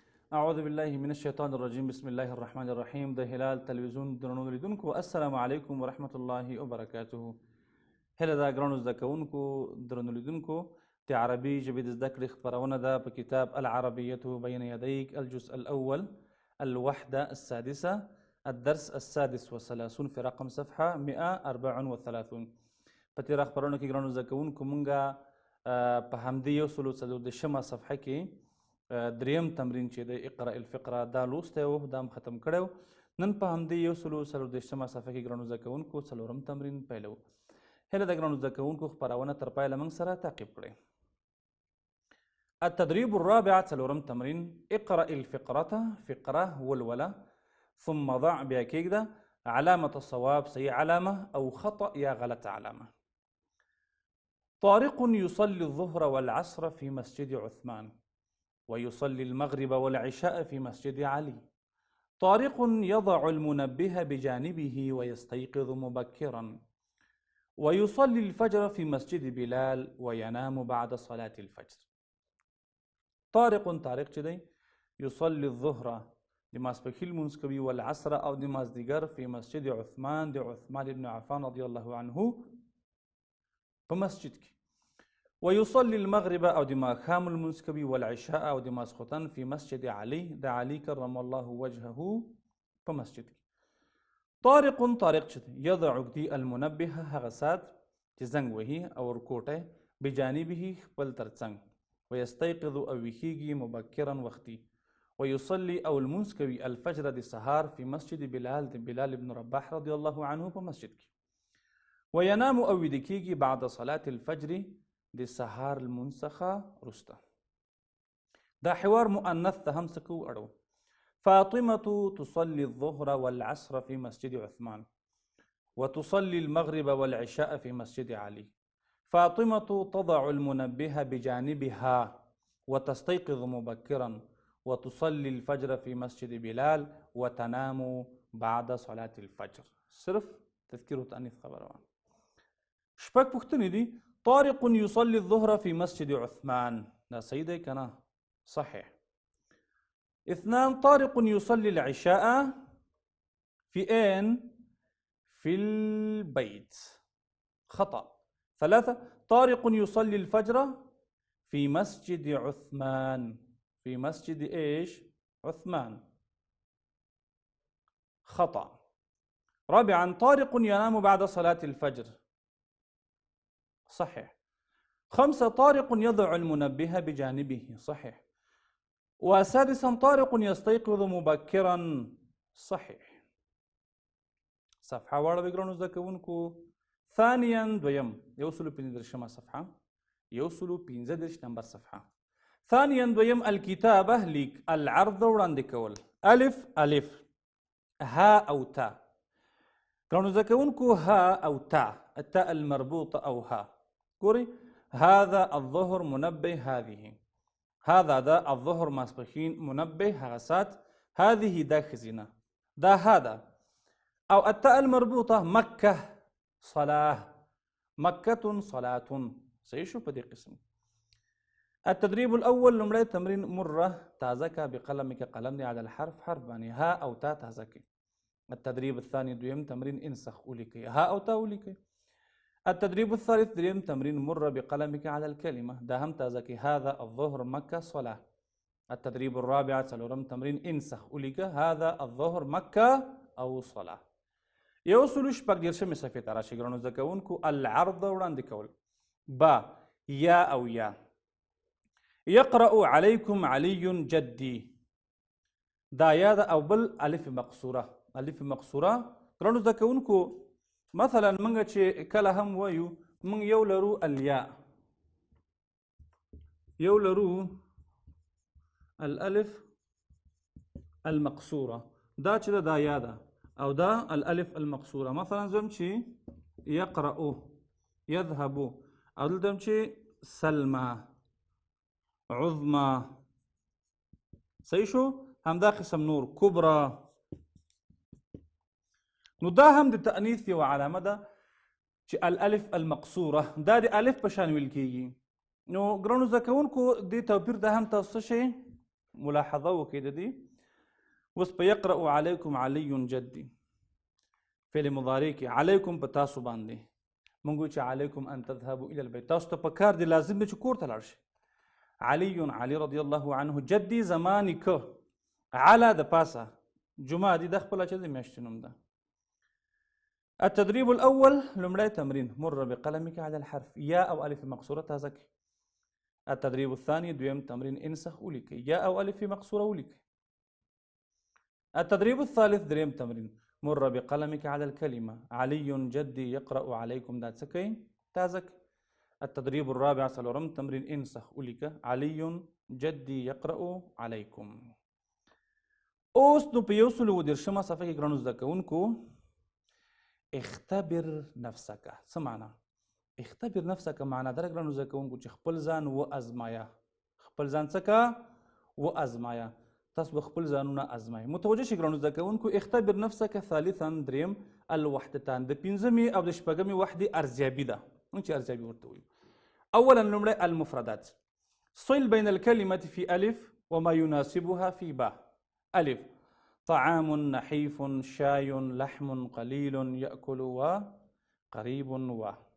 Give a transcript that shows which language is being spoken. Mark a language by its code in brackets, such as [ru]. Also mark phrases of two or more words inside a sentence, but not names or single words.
[ar] اعوذ بالله من الشیطان الرجیم بسم الله الرحمن الرحیم. [ps] د هلال تلویزیون درنو لیدونکو [ar] السلام علیکم ورحمت الله وبرکاته. [ps] هله دا ګرانو زده کوونکو درنو لیدونکو د عربي ژبې د زده کړې خپرونه ده په [ar] کتاب العربیة بین یدیک الجزء الاول الوحدة السادسة الدرس السادس والثلاثون في رقم صفحة [ps] 134. په تېره خپرونه کې ګرانو زده کوونکو مونږه په همدې 140 صفحه کې دریم تمرین چې د [ar] اقرأ الفقره [ps] دا لوستی و دا هم ختم کړی و. نن په همدې 140 صفحه کې ګرانو زده کوونکو څلورم تمرین پیلوو. هیله ده ګرانو زده کوونکو خپرونه تر پایله موږ سره تعقیب کړئ. [ar] التدريب الرابع [ps] څلورم تمرین [ar] اقرأ الفقرة [ps] فقره ولوله [ar] ثم ضع [ps] بیا کېږده [ar] علامة الصواب [ps] صحیح علامه او خطأ یا غلط علامه. [ar] طارق يصلي الظهر والعصر في مسجد عثمان ويصلي المغرب والعشاء في مسجد علي. طارق يضع المنبه بجانبه ويستيقظ مبكرا ويصلي الفجر في مسجد بلال وينام بعد صلاة الفجر. [ps] طارق چې دی [ar] يصلي الظهر [ps] د ماسپښین لمونځ کوي والعصر او د مازدیګر [ar] في مسجد عثمان [ps] د عثمان بن عفان [ar] رضی الله عنه [ps] په مسجد کې. [ar] ويصلي المغرب [ps] او د ماښام لمونځ کوي والعشاء او د ماسخوتن [ar] في مسجد علي [ps] د علي [ar] کرم الله وجهه [ps] په مسجد کې. طارق چې دی یضع ږدي المنبه هغه ساعت چې زنګ وهي او ورکوټی بجانبه خپل تر څنګ ويستيقظ او ویښیږي مبکرا وختي ويصلي او لمونځ کوي الفجر د سهار [ar] في مسجد بلال [ps] د بلال ابن رباح [ar] رضی الله عنه [ps] په مسجد کې. وينام او ویده کېږي [ar] بعد صلاة الفجر [ps] د سهار لمونځ څخه وروسته. دا حوار مؤنث ته هم څه کوو اړو. [ar] فاطمة تصلي الظهر والعصر في مسجد عثمان وتصلي المغرب والعشاء في مسجد علي. فاطمة تضع المنبه بجانبها وتستيقظ مبكرا وتصلي الفجر في مسجد بلال وتنام بعد صلاة الفجر. صرف تذكير وتأنيث خبره. [ps] شپږ پوښتنې دي. [ar] طارق يصلي الظهر في مسجد عثمان [ps] دا صحیح دی که نه؟ [ar] صحیح. 2 طارق يصلي العشاء في أين؟ في البيت. خطأ. 3 طارق يصلي الفجر في مسجد عثمان. في مسجد ايش؟ عثمان. خطأ. 4 طارق ينام بعد صلاة الفجر. صحيح. 5 طارق يضع المنبه بجانبه. صحيح. و6 طارق يستيقظ مبكرا. صحيح. [ps] صفحه واړه ګرانو زده کوونکو. ثانيا دویم 115 صفحه 115 نمبر صفحه. ثانيا دویم الكتابه لیک العرض وړاندې کول الف ها او تا. ګرانو زده کوونکو ها او تا [ar] التاء المربوطه [ps] او ها ګورئ. [ar] هذا الظهر منبه هذه. هذا دا الظهر ماسپښین منبه [ps] هغه ساعت [ar] هذه [ps] دا ښځینه دا [ar] هذا او التاء المربوطه مکه صلاه مکة صلاة. [ps] صحیح شو په دې قسم. [ar] التدريب الاول [ps] لمړی تمرین مره تازه کا بقلمک قلم دی [ar] على الحرف [ps] حرف باندې ها او تا تازه کی. [ar] التدريب الثاني [ps] دویم تمرین انسخ ولیکئ ها او تا ولیکئ. [ar] التدريب الثالث [ps] دریم تمرین [ar] مره بقلمك على الكلمة [ps] دا هم تازه کی [ar] هذا الظهر مکة صلاة. التدريب الرابع [ps] څلورم تمرین انسخ ولیکه [ar] هذا الظهر مکة [ps] او صلاة. 140 صفحې ته راشئ ګرانو زده کوونکو. العرض وړاندې کول با یا او یا. [ar] يقرأ عليكم علي جدي [ps] دا یا ده او بل [ar] الف مقصوره. الف مقصوره [ps] ګرانو زده کوونکو مثلا منګه چې کله هم وایو منګ یو لرو الیا یو لرو [ar] الالف المقصوره [ps] دا چې دا یا ده او دا [ar] الالف المقصوره. [ps] مثلا زم چې يقرأ يذهب او دلته چې [ar] سلمى عظمى. [ps] صحیح شو. همدا قسم نور کبرى. نو دا هم د تأنیث یو علامه ده چې [ar] الالف المقصوره [ps] دا د الف په شان ویل کېږي. نو ګرانو زده کوونکو دې توپیر ده هم تاسو شئ ملاحظه وکړئ د دې اوس په [ar] یقرأ علیکم علی جدي فعل مضارع [ps] کې علیکم په تاسو باندې مونږ چې [ar] علیکم ان تذهبوا الى البيت [ps] تاسو ته په کار دی لازم دی چې کور ته لاړ شئ علی رضی [ar] الله عنه [ps] جدي زمانی که علا د پاسه جمعه دي د خپله چې د میاشتې نوم ده [ar] التدريب الأول [ps] لمړی تمرين [ar] مر بقلمك على الحرف يا أو ألف مقصورة [ps] تازه کړئ [ar] التدريب الثاني [ps] دویم تمرين انسخ ولیکئ یا او [ar] ألف مقصورة [ps] ولیکئ [ar] التدريب الثالث [ps] دریم تمرين [ar] مر بقلمك على الكلمة علي جدي يقرأ عليكم [ps] دا څه کوئ تازه کړئ [ar] التدريب الرابع [ps] څلورم تمرين انسخ ولیکه [ar] علي جدي يقرأ عليكم [ps] اوس نو په 130 صفحه کې ګرانو زده کوونکو [ar] اختبر نفسك [ps] څه معنا [ar] اختبر نفسك [ps] معنا دا ګرانو زده کوونکو چې خپل ځان وازمایا خپل ځان څه کا وازمایا تاسو به خپل ځانونه ازمایئ متوجه شئ ګرانو زده کوونکو [ar] اختبر نفسك [ps] ثالثا دریم الوحدتان د پنځمې او د شپږمې وحدې ارزیابي ده موږ چې ارزیابي ورته وایو اولا لومړی [ar] المفردات صل بين الكلمة في ألف وما يناسبها في باء ألف طعام نحيف شاي لحم قليل يأكل وقريب [ps] و